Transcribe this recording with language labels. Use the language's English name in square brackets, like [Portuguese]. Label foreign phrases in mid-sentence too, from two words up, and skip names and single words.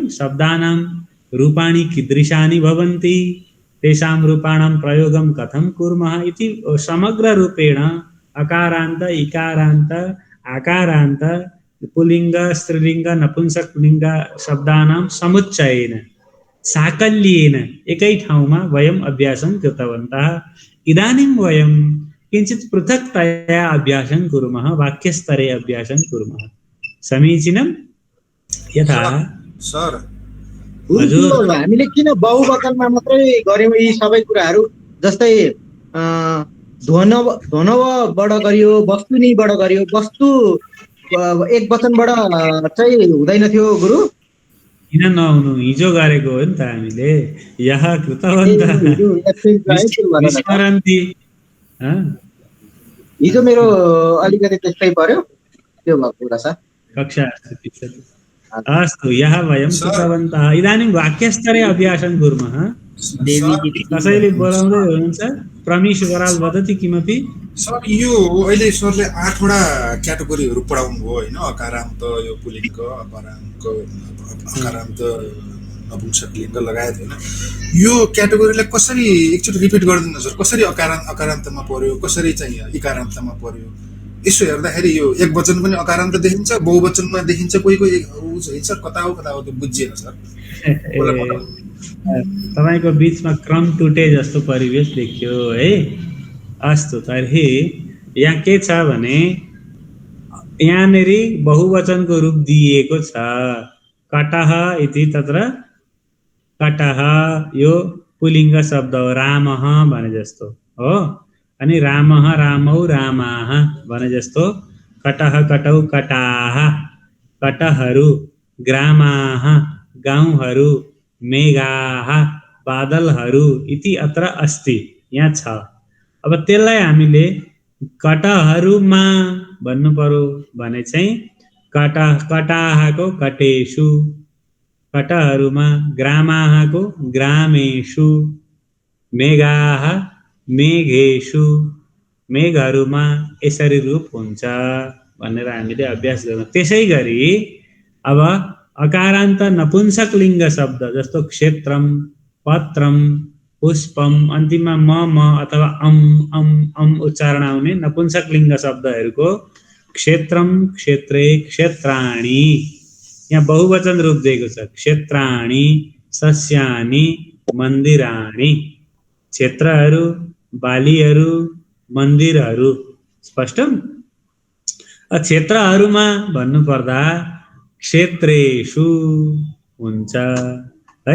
[Sanskrit] शब्दानां रूपाणि कीदृशानि भवन्ति तेषां रूपाणां प्रयोगं कथं कुर्मः इति समग्ररूपेण अकारान्त इकारान्त आकारान्त पुल्लिङ्ग स्त्रीलिङ्ग नपुंसकलिङ्ग शब्दानां समुच्चयेन साकल्येन [Nepali] एकै ठाउँमा [Sanskrit] वयम् अभ्यासं कृतवन्तः इदानीं वयं किञ्चित् पृथक्तया अभ्यासं कुर्मः वाक्यस्तरे अभ्यासं कुर्मः समीचीनं यथा [Nepali] सर हामीले किन बहुवचनमा मात्रै गर्यौं यी सबै कुराहरू जस्तै ध्वनवबाट गरियो वस्तुनिबाट गरियो वस्तु एक वचनबाट चाहिँ हुँदैन थियो गुरु किन नहुनु हिजो गरेको हो नि त हामीले यहाँ [Sanskrit] कृतवन्तः स्मरन्ति [Nepali] हिजो मेरो अलिकति त्यस्तै पर्यो त्यो भएको कुरा छ [Sanskrit] कक्षा अस्तु यहाँ वयं कृतवन्तः इदानीं वाक्यस्तरे अभ्यासं कुर्मः [Nepali] कसैले बोलाउँदै हुनुहुन्छ [Sanskrit] प्रमीश बराल वदति किमपि [Nepali] सर यो अहिले सरले 8 वटा क्याटेगोरीहरू पढाउनु भयो हैन अकारान्त यो पुल्लिङ्ग अकारान्त नपुंसकलिङ्ग लगायत हैन यो क्याटेगोरीलाई कसरी एकचोटि रिपिट गरिदिनु सर कसरी अकारान्तमा पर्यो कसरी चाहिँ इकारान्तमा पर्यो यसो हेर्दाखेरि यो एक वचन पनि अकारान्त देखिन्छ बहुवचनमा देखिन्छ कोही हुन्छ कता हो त्यो बुझिएन सर तपाईको बीचमा क्रम टुटे जस्तो परिवेश देखियो है [Sanskrit] अस्तु तर्हि [Nepali] यहाँ के छ भने यहाँनेरि बहुवचनको रूप दिएको छ [Sanskrit] कटः इति तत्र कटः [Nepali] यो पुल्लिङ्ग शब्द हो रामः भने जस्तो हो अनि [Sanskrit] रामः रामौ [Nepali] रामाः भने जस्तो [Sanskrit] कटः कटौ कटाः [Nepali] कटहरू ग्रामाः गाउँहरू, मेघाः बादलहरू [Sanskrit] इति अत्र अस्ति, [Nepali] यहाँ छ। अब त्यसलाई हामीले कटहरुमा भन्नु पर्यो भने चाहिँ कटाहको कटेषु, कटहरुमा, ग्रामाहको ग्रामेषु, मेघाः मेघेषु, मेघहरुमा यसरी रूप हुन्छ भनेर हामीले अभ्यास गर्छौं। त्यसैगरी अब अकारान्त नपुंसक लिङ्ग शब्द जस्तो क्षेत्रम, पत्रम, पुष्पम, अन्तिममा म अथवा अम उच्चारण आउने नपुंसक लिङ्ग शब्दहरूको [Sanskrit] क्षेत्रम, क्षेत्रे, क्षेत्राणि, [Nepali] यहाँ बहुवचन रूप दिएको छ। [Sanskrit] क्षेत्राणि, सस्यानि, मन्दिराणि, [Nepali] क्षेत्रहरू, बालीहरू, मन्दिरहरू। स्पष्ट? क्षेत्रहरूमा भन्नुपर्दा क्षेत्रेषु हुन्छ है।